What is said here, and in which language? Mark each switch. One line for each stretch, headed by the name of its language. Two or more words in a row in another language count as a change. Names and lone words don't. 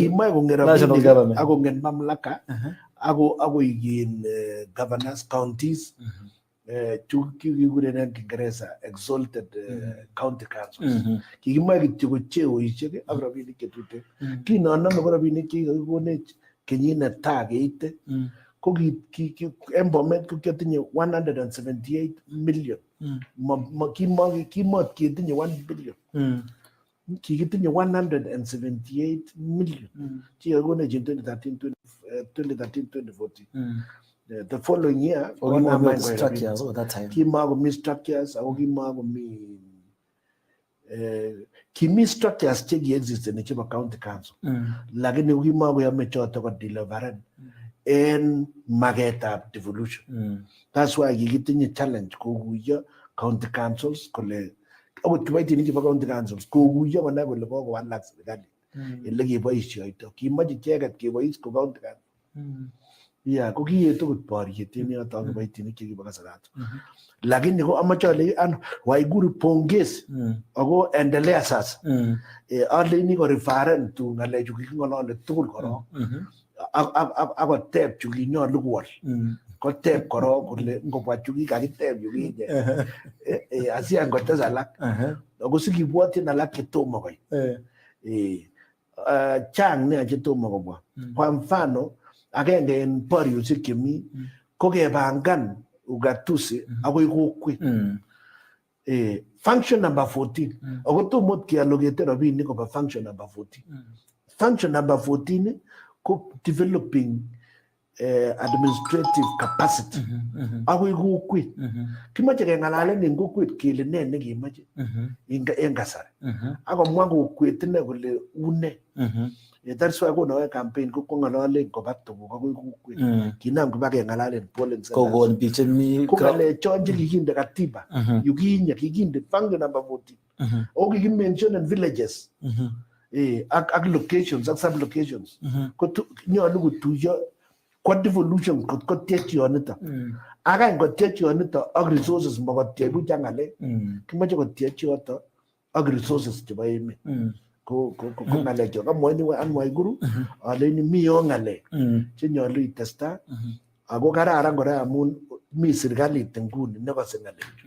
Kalenjin: Kimakong'et rabinik ak kong'et mamlaka ako igin governors counties kikuren en Kiingereza
English: exalted county councils.
Kalenjin: Kikimoe kityo ko cheoisiek ak rabinik chetuten. Kinonome ko rabinik chekikokonech kenyit netai keite ko en Bomet ko kiatinye 178 million. Kimot ketinye 1 billion. Kikitinye 178 million. Chikakonech in 2013-2014.
English: The following year,
Kalenjin: kimakomi structures ako kimi structures cheki existen chebo
English: county council.
Kalenjin: Lakini kimakoyome choto ko deliveren en maketab devolution.
English: That's why
Kalenjin: kikitinye challenge kokuyo
English: county councils
Kalenjin: kole akot kiboitinik chebo
English: county councils
Kalenjin: kokuyo konai kole kokowalak serikali ele keboisioito. Kimache icheket kebois ko
English: county council.
Kalenjin: Yeah, ko kiyetu kot boriet en yoto kiboitinik chekibo kasarato. Lakini ko amache ale Waiguru pongezi ako
Swahili: endelea sasa.
Kalenjin: Aleini ko referen tu ngalechu kiking'olole tugul korok. Akoteb chu kinyolu kowol. Koteb korok kole ngobwa chu kikakiteb yu kinye. Asian kotes alak. Ako sikibwotyin alak chetomo koit. Chang nea chetomo kobwa.
Swahili: Kwa mfano
Kalenjin: agenge en boriosiek chemi ko kepangan ugatuzi akoi kokwet.
English: Function number 14.
Kalenjin: Ako tomo keallocate rabinik koba
English: function number 14. Function number 14 ko developing administrative capacity
Kalenjin: akoi kokwet. Kimache keng'alalen en kokwet kele ne nekimache en kasari. Akomwa kokwet ine kole une.
English: That's why
Kalenjin: konoe campaign ko ng'alalen koba tuguk akoi kokwet. Kinam kiba keng'alalen
English: polling centers.
Kalenjin: Kokon biik chemi Ko ng'alechon chekikinde katiba yukinye kikinde function number 14. O kikimentionen villages ak locations ak
English: sub locations.
Kalenjin: Ko nyolu kotuiyo kwa devolution ko tiech yonito. Akany ko tiech yonito ak resources makotiech buch ak ng'alek. Kimache ko tiech yoto ak resources chebo emet. Ko ng'alek kamwaini Waiguru aleini mi yo ng'alek chenyolu itesta ako kararan kora amun mi serikalit nguni nekose ng'alechu.